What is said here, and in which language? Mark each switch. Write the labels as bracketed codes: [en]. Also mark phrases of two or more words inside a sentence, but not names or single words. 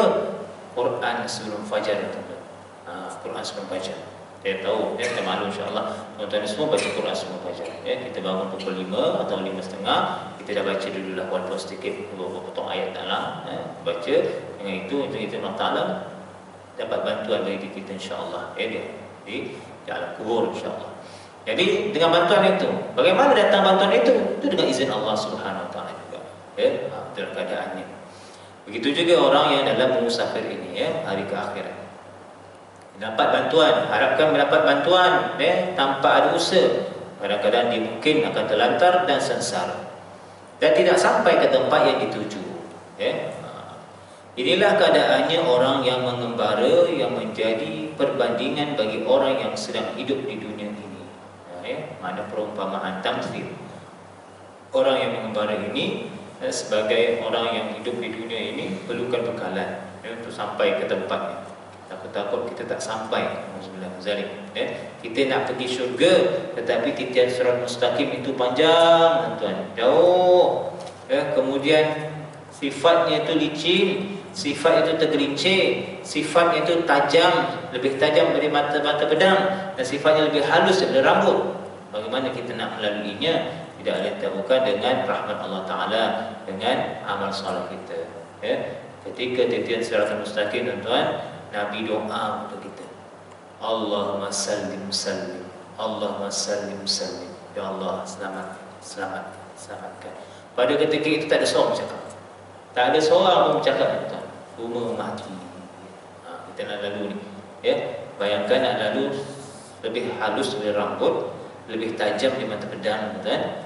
[ms] Quran sebelum fajar tu. Quran sebelum fajar. Saya tahu, kita malu insya-Allah. Tuan-tuan semua baca Quran sebelum fajar. Kita bangun pukul 5 atau 5.30, kita dah baca dululah walaupun sedikit beberapa potong ayat dalam, baca. Dengan itu kita [ar] Allah Taala [ms] dapat bantuan dari kita insya-Allah. Di alam kubur insya-Allah. Jadi dengan bantuan itu, bagaimana datang bantuan itu? Itu dengan izin [ar] Allah Subhanahu Wa Taala [ms] juga. Dalam keadaannya. Begitu juga orang yang dalam musafir ini, hari ke akhirat. Dapat bantuan, harapkan mendapat bantuan tanpa ada usaha. Kadang-kadang dia mungkin akan terlantar dan sengsara dan tidak sampai ke tempat yang dituju. Inilah keadaannya orang yang mengembara, yang menjadi perbandingan bagi orang yang sedang hidup di dunia ini. Mana perumpamaan tamthil. Orang yang mengembara ini sebagai orang yang hidup di dunia ini perlukan bekalan untuk sampai ke tempatnya. Takut-takut kita tak sampai. Kita nak pergi syurga, tetapi titian [ar] sirat mustaqim [ms] itu panjang, tuan, jauh. Kemudian sifatnya itu licin, sifat itu tergelincir, sifatnya itu tajam, lebih tajam dari mata-mata pedang, dan sifatnya lebih halus dari rambut. Bagaimana kita nak melaluinya? Tidak lain tak bukan dengan rahmat [ar] Allah Ta'ala, [ms] dengan amal soleh kita. Ketika titian [ar] sirat mustaqim, [ms] tuan-tuan, Nabi doa untuk kita. [ar] Allahumma sallim sallim, Allahumma sallim sallim. Ya Allah, [ms] selamatkan. Pada ketika itu tak ada seorang bercakap. Tak ada seorang pun bercakap, tuan. Semua mati. Kita nak lalu ni. Bayangkan nak lalu lebih halus dari rambut, lebih tajam di mata pedang, tuan.